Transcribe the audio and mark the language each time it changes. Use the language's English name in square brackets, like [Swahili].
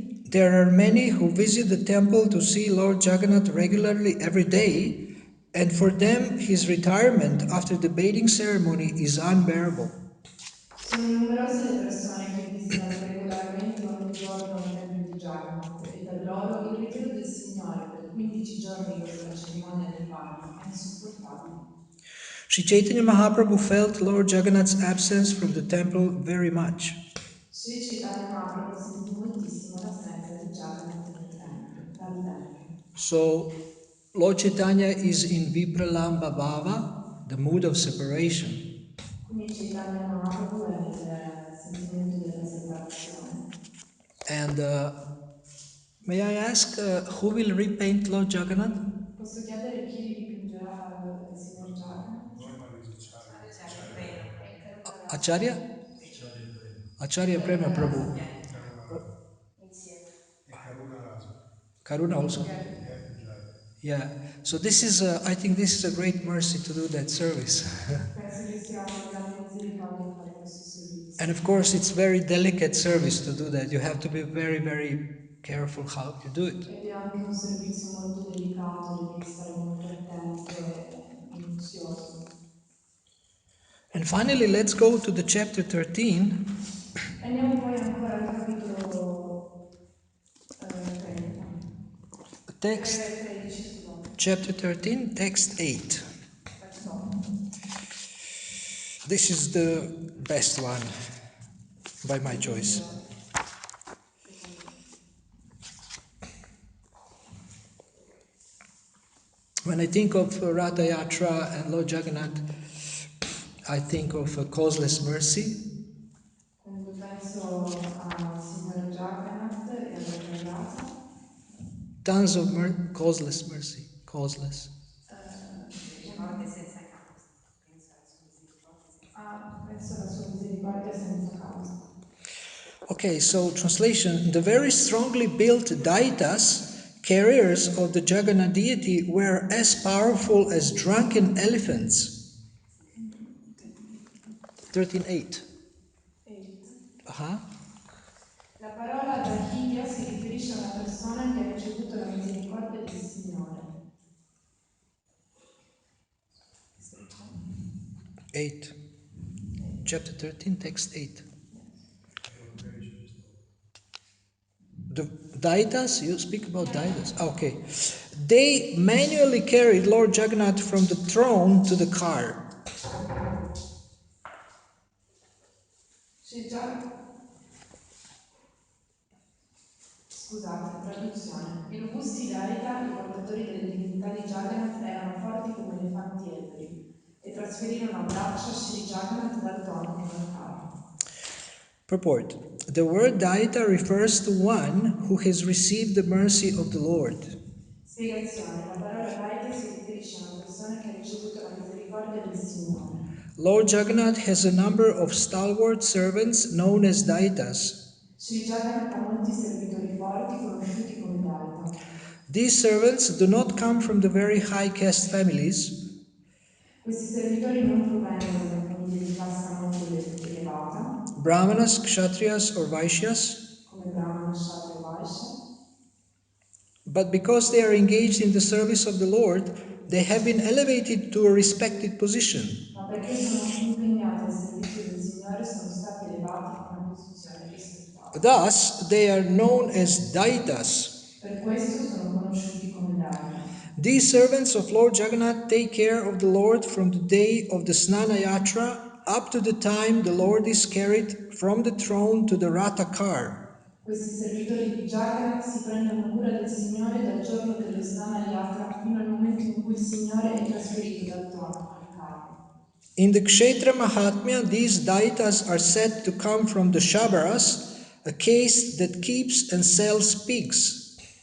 [English] There are many who visit the temple to see Lord Jagannath regularly every day, and for them his retirement after the bathing ceremony is unbearable. [Italian] Sono numerose le persone che visitano regolarmente ogni giorno il tempio di Jagannath e per loro il ritiro del Signore per 15 giorni dopo la cerimonia del bagno è insopportabile. [English] Sri Chaitanya Mahaprabhu felt Lord Jagannath's absence from the temple very much. [Italian] Sri Chaitanya Mahaprabhu sentì moltissimo l'assenza di Jagannath dal tempio. [English] So, Lord Chaitanya is in Vipralamba Bhava, the mood of separation. [Italian] Quindi Chaitanya Mahaprabhu è nel sentimento della separazione. [English] And may I ask, who will repaint Lord Jagannath? [Italian] Posso chiedere chi ridipingerà il signor Jagannath? [English] Acharya? Acharya Prema Prabhu. Karuna also. Yeah. So this is, I think this is a great mercy to do that service. [Italian] Penso che sia una grande misericordia fare questo servizio. [English] And of course, it's very delicate service to do that. You have to be very, very careful how you do it. [Italian] Ed è anche un servizio molto delicato, devi stare molto attento e minuzioso. [English] And finally, let's go to the chapter 13. [Italian] E andiamo poi ancora al capitolo 30. [English] Text, [Italian] 13, scusate. [English] chapter 13, text 8. [Italian] Verso 8. [English] This is the best one by my choice. When I think of Ratha Yatra and Lord Jagannath, I think of a causeless mercy. [Italian] Quando penso al signore Jagannath e alla Rayata, [English] Tons of causeless mercy. Causeless. [Italian] penso alla sua misericordia senza causa. [English] Okay, so translation. The very strongly built Daitas, carriers of the Jagannath deity, were as powerful as drunken elephants. 13:8. 8. [Italian] La parola Dahiya si riferisce a una persona che ha ricevuto la misericordia del Signore. [English] 8. Chapter 13, text 8. The Daitas, you speak about Daitas. Okay. They manually carried Lord Jagannath from the throne to the car. [Italian] Scusate, traduzione. I robusti Daita, i portatori delle divinità di Jagannath, erano forti come elefanti ebri e trasferirono a braccia Sri Jagannath dal trono fino al carro. [English] Purport. The word Daita refers to one who has received the mercy of the Lord. [Italian] Spiegazione. La parola Daita si riferisce a una persona che ha ricevuto la misericordia del Signore. [English] Lord Jagannath has a number of stalwart servants known as Daitas. [Italian] Sri Jagannath ha molti servitori forti conosciuti come Daita. [English] These servants do not come from the very high caste families. [Italian] Questi servitori non provengono da famiglie di casta molto elevata, [English] Brahmanas, Kshatriyas, or Vaishyas, [Italian] come Brahmana, Kshatriya, Vaishya, [English] but because they are engaged in the service of the Lord, they have been elevated to a respected position. [Italian] ma perché sono impegnati al servizio del Signore sono stati elevati a una posizione rispettata. [English] Thus, they are known as Daitas. [Italian] Per questo sono conosciuti come Daita. [English] These servants of Lord Jagannath take care of the Lord from the day of the Snana Yatra up to the time the Lord is carried from the throne to the Ratha car. [Italian] Questi servitori di Jagannath si prendono cura del Signore dal giorno dello Snana Yatra fino al momento in cui il Signore è trasferito dal trono al carro. [English] In the Kshetra Mahatmya, these Daitas are said to come from the Shabaras, a caste that keeps and sells pigs.